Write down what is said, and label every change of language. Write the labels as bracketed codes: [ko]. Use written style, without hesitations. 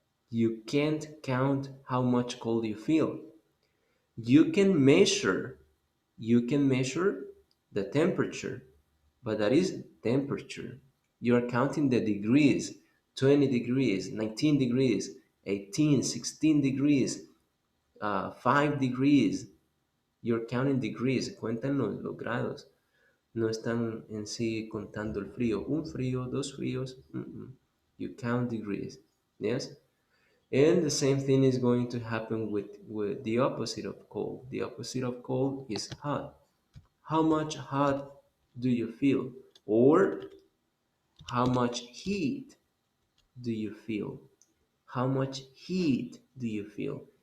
[en] You can't count how much cold you feel. You can measure, you can measure the temperature, but that is temperature. You are counting the degrees, 20 degrees, 19 degrees, 18, 16 degrees, 5 degrees. You're counting degrees, [es] cuentan los grados. No están en sí contando el frío, un frío, dos fríos. [en] You count degrees. Yes. And the same thing is going to happen with the opposite of cold. The opposite of cold is hot. How much hot do you feel? Or how much heat do you feel? How much heat do you feel?